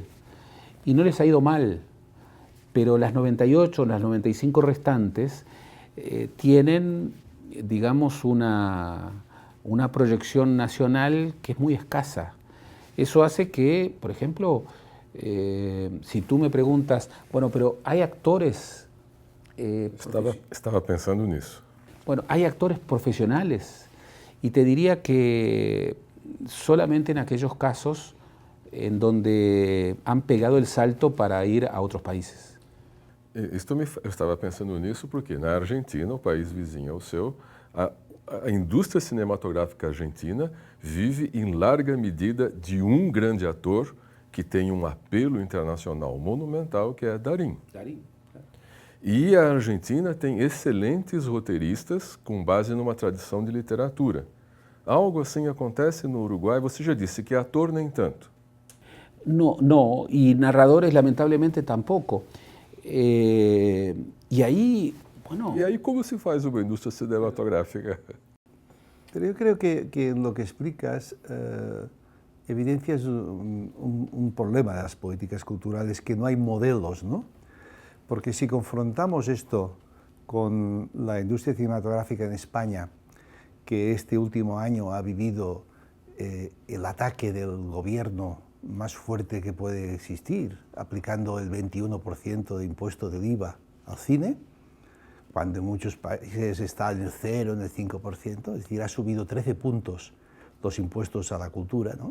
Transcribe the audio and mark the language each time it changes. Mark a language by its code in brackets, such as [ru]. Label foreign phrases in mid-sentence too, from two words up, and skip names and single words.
[es] Y no les ha ido mal, pero las 98, las 95 restantes tienen, digamos, una proyección nacional que es muy escasa. Eso hace que, por ejemplo, si tú me preguntas, bueno, pero hay actores... [pt] Estava pensando nisso. [es] Bueno, hay actores profesionales y te diría que solamente en aquellos casos en donde han pegado el salto para ir a otros países. [pt] Eu estava pensando nisso porque na Argentina, o país vizinho ao seu, a indústria cinematográfica argentina vive em larga medida de um grande ator que tem um apelo internacional monumental, que é Darín. Darín. E a Argentina tem excelentes roteiristas com base numa tradição de literatura. Algo assim acontece no Uruguai? Você já disse que ator nem tanto. [es] No, y narradores lamentablemente tampoco. Y ahí, bueno... [pt] E aí como se faz uma indústria cinematográfica? [es] Pero yo creo que en lo que explicas evidencias un problema de las políticas culturales, que no hay modelos, ¿no? Porque si confrontamos esto con la industria cinematográfica en España, que este último año ha vivido el ataque del gobierno más fuerte que puede existir, aplicando el 21% de impuesto del IVA al cine, cuando en muchos países está en el 0, en el 5%, es decir, ha subido 13 puntos los impuestos a la cultura, ¿no?